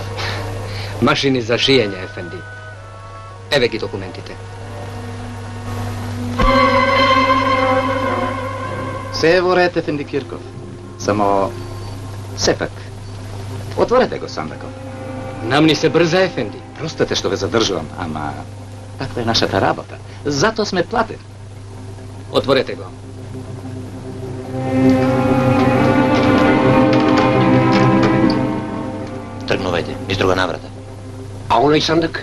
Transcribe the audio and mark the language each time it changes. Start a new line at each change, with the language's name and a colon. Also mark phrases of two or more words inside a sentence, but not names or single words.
Macedonian: Машини за шијење, Ефенди. Ево ги документите. Све ево ред, Ефенди Кирков. Само... сепак. Отворете го сандаков. Намни се брза, Ефенди. Простете што ве задржувам, ама... таква је наша та работа. Зато сме платили. Отворете го. Тргнувајте, из друга навратa. А онај сандак?